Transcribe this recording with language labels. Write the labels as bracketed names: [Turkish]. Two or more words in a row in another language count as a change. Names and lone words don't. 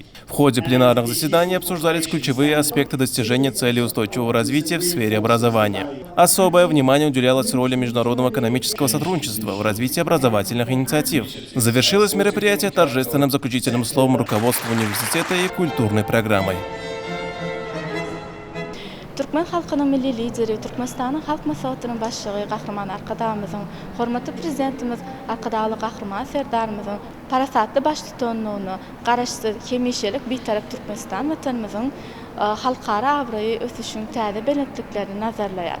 [Russian] В ходе пленарных заседаний обсуждались ключевые аспекты достижения целей устойчивого развития в сфере образования. Особое внимание уделялось роли международного экономического сотрудничества в развитии образовательных инициатив. Завершилось мероприятие торжественным заключительным словом руководства университета и культурной программой. [Turkmen] Türkmen halkynyň milli lideri, Türkmenistanyň halk maslahatynyň başlygy Gahrman Arkadamyzyň, hormatly prezidentimiz Arkadaly Gahrman serdarymyzyň parasatly baş tutanlygyny, garaşsyz, hemişelik betaraf Türkmenistan watanymyzyň halkara awraýy ösüşiň täze belentliklerini nazarlaýar.